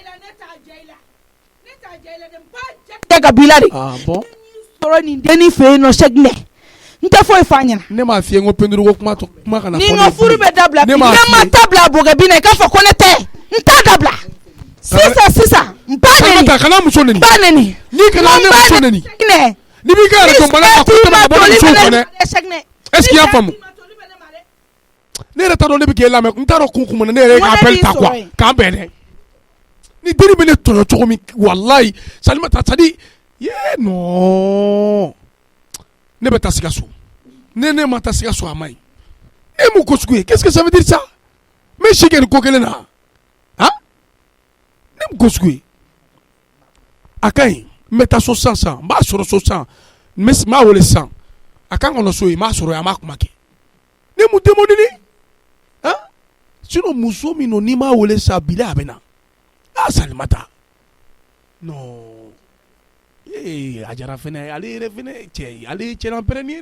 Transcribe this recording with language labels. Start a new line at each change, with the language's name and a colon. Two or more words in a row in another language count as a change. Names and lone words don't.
Bambara: tɛ ka bila de sɔrɔ nin denni fɛ yen nɔ Sɛkinɛ n tɛ foyi f'a ɲɛna ne m'a f'i ye n ko penduruko kuma kana fɔ ni n ka furu bɛ dabila bi ne ma tabila bɔgɔbin na i k'a fɔ ko ne tɛ n t'a dabila sisan n ba neni kana muso neni n ba neni n'i kana ne muso neni Sɛkinɛ n'i b'i ka yɛrɛ dɔn bana ka ko tɛmɛ ka bɔ muso kɔ dɛ
French: est-ce que
Bambara: i y'a faamu ne yɛrɛ t'a dɔn ne bɛ k'e lamɛn n t'a dɔn kun kumana ne yɛrɛ ka appel ta quoi k'an bɛn dɛ ni denni bɛ ne tɔɲɔ cogo min walayi Salimata
French: c'est à dire non
Bambara: ne bɛ taa Sikaso ne ma taa Sikaso a ma ɲi e m'o ko sugu ye
French: qu'est-ce que ça veut dire ça
Bambara: n bɛ si kɛ nin ko kelen na ne m'o ko sugu ye a ka ɲi n bɛ taa so sisan n b'a sɔrɔ so sisan n b'a wele sisan a kan ka na so yen n b'a sɔrɔ yen an b'a kuma kɛ ne m'o demandé sinon muso min n'i m'a wele sisan bila a bɛ na Salimata non a jara fɛnɛ ale yɛrɛ fɛnɛ cɛ ale ye cɛlanpɛrɛnni ye